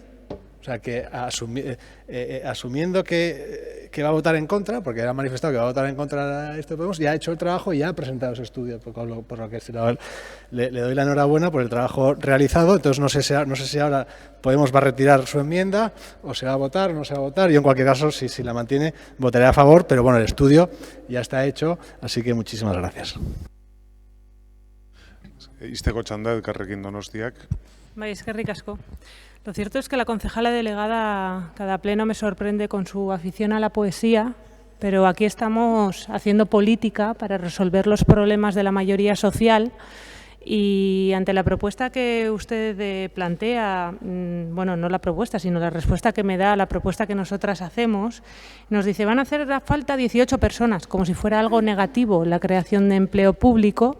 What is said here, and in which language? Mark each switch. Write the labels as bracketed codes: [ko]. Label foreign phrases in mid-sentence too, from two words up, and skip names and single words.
[es] O sea, que asumiendo que va a votar en contra, porque ha manifestado que va a votar en contra de esto de Podemos, ya ha hecho el trabajo y ya ha presentado ese estudio, por lo que le doy la enhorabuena por el trabajo realizado. Entonces no sé si ahora Podemos va a retirar su enmienda, o se va a votar o no se va a votar. Yo en cualquier caso, si la mantiene, votaré a favor, pero bueno, el estudio ya está hecho, así que muchísimas gracias. [eu] Izteko txanda, Elkarrekin Donostiak. Bai, eskerrik asko. [es] Lo cierto es que la concejala delegada cada pleno me sorprende con su afición a la poesía, pero aquí estamos haciendo política para resolver los problemas de la mayoría social y ante la propuesta que usted plantea, bueno, no la propuesta, sino la respuesta que me da a la propuesta que nosotras hacemos, nos dice, van a hacer falta 18 personas, como si fuera algo negativo la creación de empleo público.